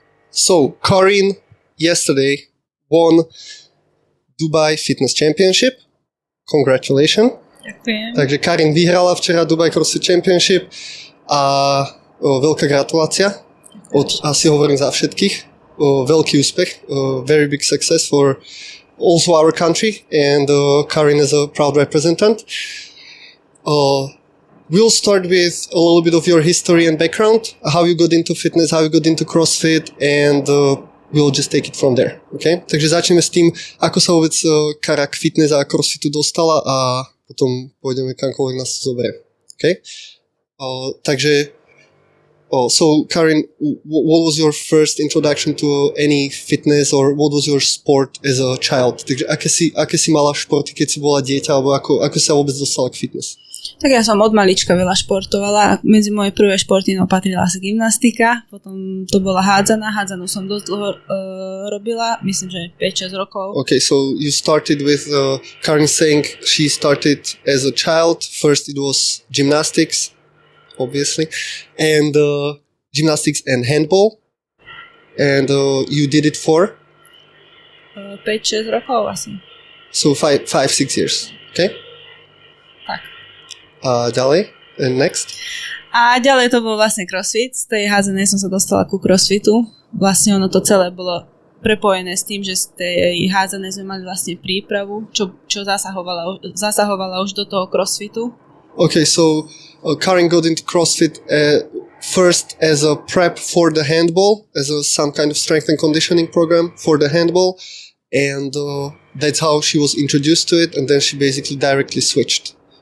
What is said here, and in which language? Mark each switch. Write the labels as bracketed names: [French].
[English] So, Karin yesterday won Dubai Fitness Championship. Congratulations. [Slovak] Ďakujem. Takže Karin vyhrala včera Dubai CrossFit Championship a veľká gratulácia. Asi hovorím za všetkých. Veľký úspech. [English] Very big success for also our country, and Karin is a proud representative. We'll start with a little bit of your history and background, how you got into fitness, how you got into CrossFit, and we'll just take it from there. Okay? [Slovak] Takže začneme s tým, ako sa vôbec Kara k fitness a CrossFitu dostala a potom pôjdeme kamkoľvek nás zoberie. [English] Okay? So Karin, what was your first introduction to any fitness, or what was your sport as a child? [Slovak] Takže aké si mala športy, keď si bola dieťa, alebo ako sa vôbec dostala k fitness? Tak ja som od malička veľa športovala. Medzi moje prvé športy patrila asi gymnastika, potom to bola hádzanú som dosť dlho robila, myslím, že 5-6 rokov. [English] Okay, so you started with Karin saying she started as a child. First it was gymnastics, obviously, and gymnastics and handball, and you did it for? [Slovak] 5-6 rokov asi. [English] So 5-6 years, okay? [Slovak] Tak. [English] Ďalej, and next? [Slovak] A ďalej to bol vlastne crossfit. Z tej hádzanej som sa dostala ku crossfitu. Vlastne ono to celé bolo prepojené s tým, že z tej hádzanej sme mali vlastne prípravu, čo zasahovala už do toho crossfitu. [English] Okay, so Karin got into CrossFit first as a prep for the handball, as some kind of strength and conditioning program for the handball, and that's how she was introduced to it, and then she basically directly switched.